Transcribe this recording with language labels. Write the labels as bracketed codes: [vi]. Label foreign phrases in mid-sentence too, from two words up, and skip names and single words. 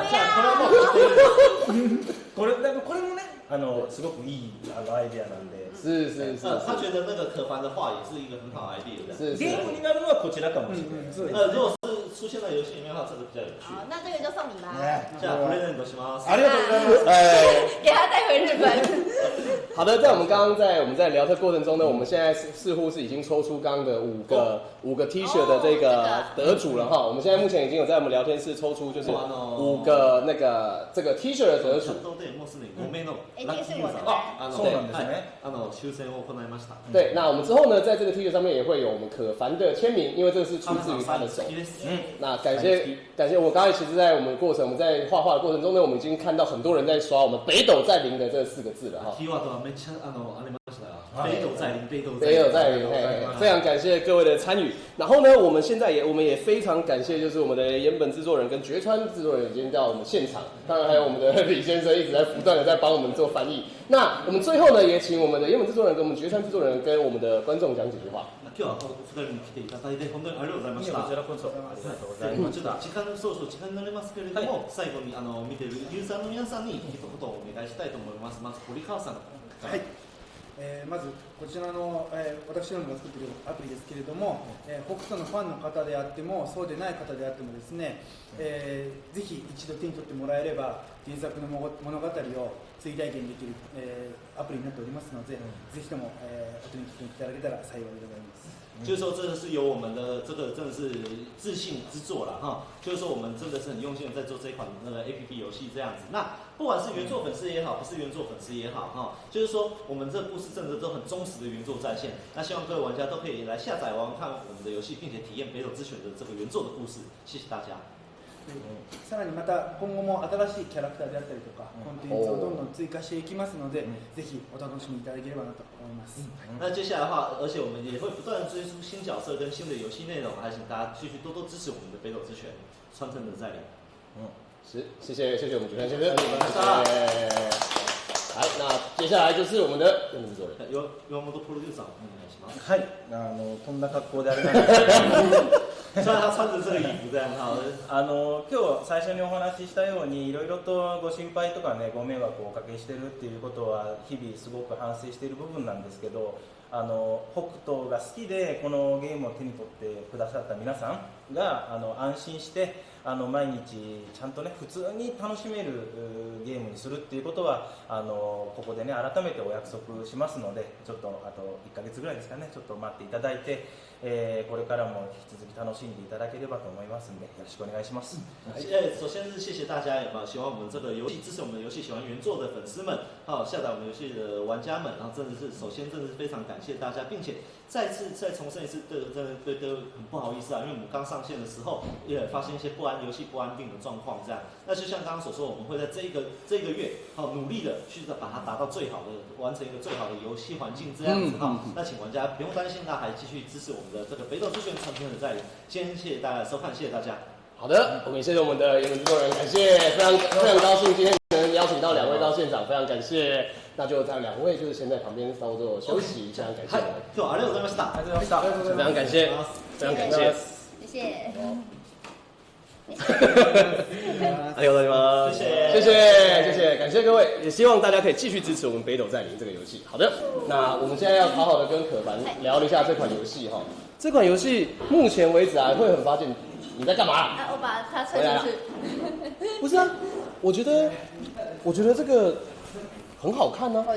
[ja] これもね、すごくいいアイデアなんで。 [zh] 是。他觉得那个可凡的画也是一个很好的 idea 的。 [ja] ゲームになるのはこちらかもしれない。 [zh] 如果是出现在游戏里面的话，这个比较有趣。好，那这个就送你吧。 [ja] じゃあプレゼントします。ありがとうございます。 [zh] 给他带回日本。好的，在我们刚刚我们在聊的过程中呢，我们现在似乎是已经抽出刚刚的五个 T 恤的这个得主了哈。我们现在目前已经有在我们聊天室抽出就是5个这个 T 恤的得主。一定是我的。 [ja] そうなんですね。抽選を行いました。 [zh] 对，那我们之后呢，在这个 T 恤上面也会有我们可凡的签名，因为这个是出自于他的手。那感谢我刚才其实，在我们在画画的过程中呢，我们已经看到很多人在刷我们北斗占领的这4个字了哈。 [ja] キーワードはめっちゃありましたよ。 [zh] 北斗在临，北斗在临，非常感谢各位的参与。然后呢，我们也非常感谢，就是我们的岩本制作人跟绝川制作人已经到我们现场，当然还有我们的李先生一直在不断的在帮我们做翻译。那我们最后呢，也请我们的岩本制作人跟我们绝川制作人跟我们的观众讲几句话。 [ja] 今日はお二人に来ていただいて本当にありがとうございました。こちらこそありがとうございます。ちょっと時間になりますけれども、最後に見ているユーザーの皆さんに一言お願いしたいと思います。まず堀川さん。はい。まずこちらの、私どもが作っているアプリですけれども、北斗のファンの方であってもそうでない方であってもですね、ぜひ一度手に取ってもらえれば原作の物語を追体験できる、アプリになっておりますので、ぜひとも、お手に取っていただけたら幸いでございます。 [zh] 就是说，这个是由我们的这个真的是自信之作了哈。就是说，我们真的是很用心的在做这一款那个 APP 游戏这样子。那不管是原作粉丝也好，不是原作粉丝也好哈，就是说我们这故事真的都很忠实的原作再现。那希望各位玩家都可以来下载玩看我们的游戏，并且体验北斗之拳的这个原作的故事。谢谢大家。 [ja] さらにまた今後も新しいキャラクターであったりとかコンテンツをどんどん追加していきますので、ぜひお楽しみいただければなと思います。 [zh] 那接下来的话，而且我们也会不断的追出新角色跟新的游戏内容，还请大家继续多多支持我们的北斗之拳传承者在临。是，谢谢我们绝川先生，好，那接下来就是我们的岩本制作人， [ja] 岩本プロデューサーお願いします。はい、こんな格好であれなんですけど。 [zh] 虽然他穿着这个衣服这样好， [ja] 今日最初にお話ししたようにいろいろとご心配とかねご迷惑をおかけしてるっていうことは日々すごく反省している部分なんですけど、北斗が好きでこのゲームを手に取ってくださった皆さんが安心して毎日ちゃんとね普通に楽しめるゲームにするっていうことはここでね改めてお約束しますので、ちょっとあと1ヶ月ぐらいですかね、ちょっと待っていただいて、これからも引き続き楽しんでいただければと思いますのでよろしくお願いします。 [zh] 首先是谢谢大家喜欢我们这个游戏，支持我们的游戏，喜欢原作的粉丝们，还有下载我们游戏的玩家们，然后真的是首先真的是非常感谢大家，并且再重申一次，对很不好意思啊，因为我们刚上线的时候也发现一些游戏不安定的状况，这样。那就像刚刚所说，我们会在这个月努力的去把它达到最好的，完成一个最好的游戏环境这样子那请玩家不用担心，那还继续支持我们的这个北斗之拳传承者在临。今天谢谢大家的收看，谢谢大家。好的，我们也谢谢我们的岩本制作人，感谢，非常高兴今天能邀请到2位到现场，非常感谢。那就在2位就是先在旁边稍作休息，非常感谢。 [ja] 今日はありがとうございました。 [zh] 非常感谢，非常感谢，谢谢。 [ja] ありがとうございます。 [zh] 谢谢，感谢各位，也希望大家可以继续支持我们北斗在临这个游戏。好的，那我们现在要好好的跟可凡聊一下这款游戏哈。这款游戏目前为止啊，会很发现你在干嘛？我把它吹出去。不是啊，我觉得这个很好看呢。